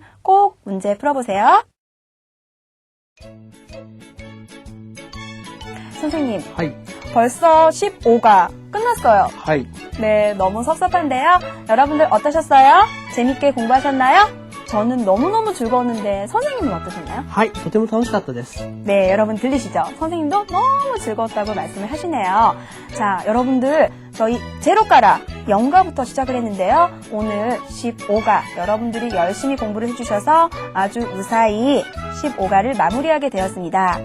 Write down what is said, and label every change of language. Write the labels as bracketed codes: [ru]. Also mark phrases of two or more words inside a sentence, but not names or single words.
[ko] 꼭 문제 풀어보세요. 선생님, [ja] はい。 [ko] 벌써 15가 끝났어요. [ja] はい。 [ko] 네, 너무 섭섭한데요. 여러분들 어떠셨어요? 재밌게 공부하셨나요? 저는 너무너무 즐거웠는데 선생님은 어떠셨나요? [ja] はい。とても楽しかったです。 [ko] 네, 여러분 들리시죠? 선생님도 너무 즐거웠다고 말씀을 하시네요. 자, 여러분들 저희 제로가라 0가부터 시작을 했는데요. 오늘 15가 여러분들이 열심히 공부를 해주셔서 아주 무사히 15가를 마무리하게 되었습니다.